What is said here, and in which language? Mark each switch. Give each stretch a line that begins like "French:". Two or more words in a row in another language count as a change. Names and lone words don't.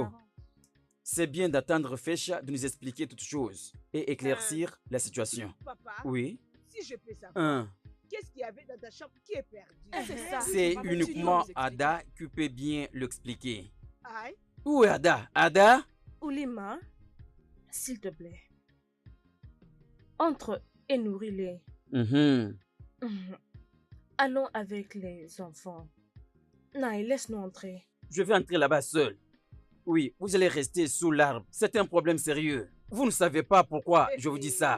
French: parents. C'est bien d'attendre Fesha de nous expliquer toutes choses et éclaircir la situation. Papa, Oui. si je peux savoir, Un. qu'est-ce qu'il y avait dans ta chambre qui est perdu? C'est ça. C'est Maman, tu uniquement dois nous expliquer. Ada qui peut bien l'expliquer. Aïe. Où est Ada? Ada? Oulima, s'il te plaît. Entre et nourris-les. Mhm. Allons avec les enfants. Naï, laisse-nous entrer. Je vais entrer là-bas seul. Oui, vous allez rester sous l'arbre. C'est un problème sérieux. Vous ne savez pas pourquoi je vous dis ça.